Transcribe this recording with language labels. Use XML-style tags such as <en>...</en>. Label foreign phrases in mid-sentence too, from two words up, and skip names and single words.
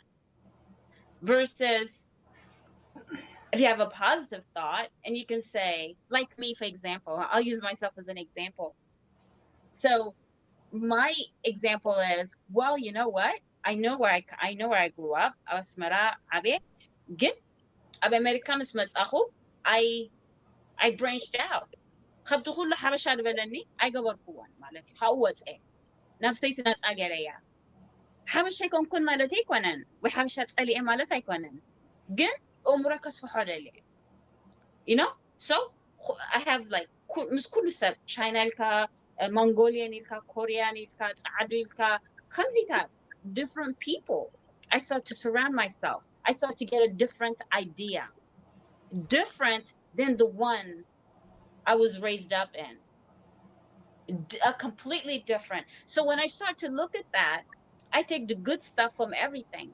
<en>Versus if you have a positive thought and you can say, like me, for example, I'll use myself as an example. So my example is, well, you know what? I know where I grew up. Asmara Abe,</en> <ti>ግን ኣብ ኣሜሪካ ምስ መፃኹ</ti> <en>I branched out.</en> <ti>ከብቲ ኩሉ ሓበሻ ዝበለኒ ኣይገበርክዎን ማለት እዩ ካብኡ ወፅአ ነብሰይቲ ነፃ ገይረያ ሓበሻ ይኮንኩን ማለት ኣይኮነን ወይ ሓበሻ ፀሊአ ማለት ኣይኮነን ግን እምሮ ከስፍሖ ደልየ</ti> <en>you know. So I have like</en> <ti>ምስ ኩሉ ሰብ ቻይና ኢልካ Mongolian ኢልካ Korean ኢልካ ፃዓዱ ኢልካ ከምዚታት</ti> <en>different people. I start to surround myself. I start to get a different idea, different than the one I was raised up in, completely different. So when I start to look at that, I take the good stuff from everything.</en>